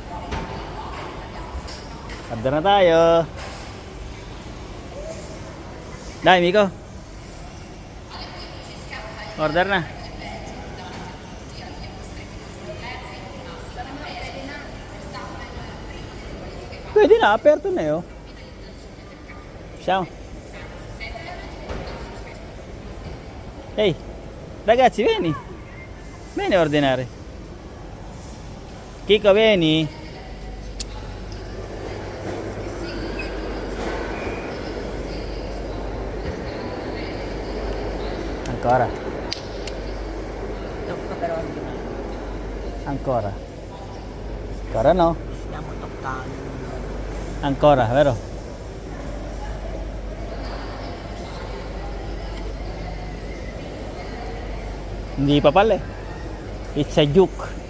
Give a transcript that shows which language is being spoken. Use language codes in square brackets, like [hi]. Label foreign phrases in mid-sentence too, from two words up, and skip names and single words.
[tl] Order na tayo. Dai, Miko. Order na. Pwede na, aperto na yun. [it] Ciao. Hey, ragazzi, vieni. Vieni a ordinare. Kiko, vieni. Ancora. Tocca però [tl] hindi na. [it] Ancora. Ancora no. Stiamo toccando. Ancora, vero? [tl] Hindi pa pala eh. [en] It's a joke.